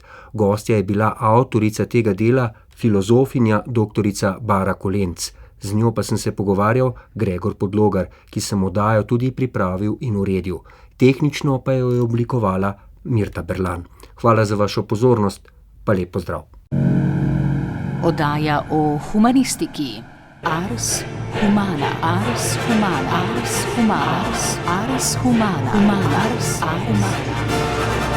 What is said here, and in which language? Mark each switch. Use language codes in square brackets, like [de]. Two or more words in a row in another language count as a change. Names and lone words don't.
[sl] Gostja je bila avtorica tega dela, filozofinja dr. Bara Kolenc. Z njo pa sem se pogovarjal Gregor Podlogar, ki sem oddajo tudi pripravil in uredil. Tehnično pa jo je oblikovala Mirta Berlan. Hvala za vašo pozornost, pa lep pozdrav. Oddaja o humanistiki. Ars Humana. Ars Humana. Ars Humana. Ars Humana. Ars Humana.